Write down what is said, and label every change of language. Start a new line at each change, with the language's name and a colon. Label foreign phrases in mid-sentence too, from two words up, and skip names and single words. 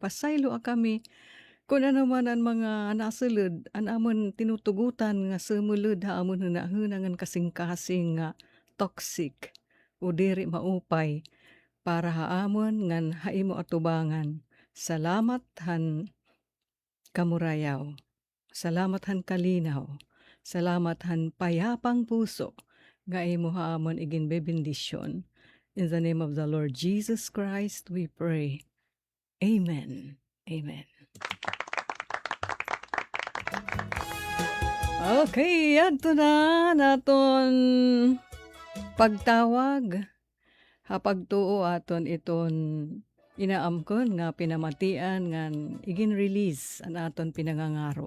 Waray: Pasaylo kami kung ano man ang mga nasulod, an amon tinutugutan nga sumulod ha amon hunahunangan kasing-kasing nga toxic o diri maupay para haamon ngan haimo atubangan. Salamat han kamurayaw. Salamat han kalinaw. Salamat han
Filipino: payapang puso
Waray: nga imo haamon igin bebendisyon.
English: In the name of the Lord Jesus Christ we pray. Amen. Amen.
Waray: Okay, adto na naton pagtawag. Hapagtuo aton iton inaamkon nga pinamatian ngan igin release an aton pinangangaro.